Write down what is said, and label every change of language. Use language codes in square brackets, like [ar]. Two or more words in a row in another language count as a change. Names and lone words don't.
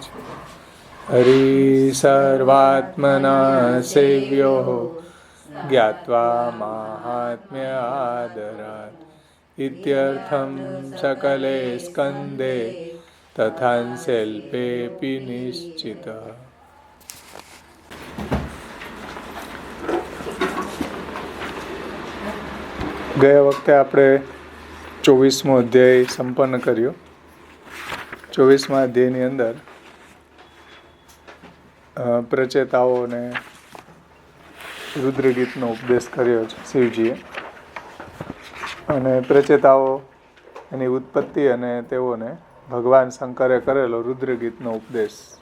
[sa] हरि सर्वात्मना सेव्यो ज्ञात्वा माहात्म्य आदरात् इत्यर्थं सकले स्कन्धे तथांशेऽल्पेऽपि निश्चितः। [gu] ગયા વખતે આપણે 24મો અધ્યાય સંપન્ન કર્યો. 24મા અધ્યાયની અંદર પ્રચેતાઓને રુદ્રગીતનો ઉપદેશ કર્યો છે શિવજીએ, અને પ્રચેતાઓ એની ઉત્પત્તિ અને તેઓને ભગવાન શંકરે કરેલો રુદ્રગીતનો ઉપદેશ,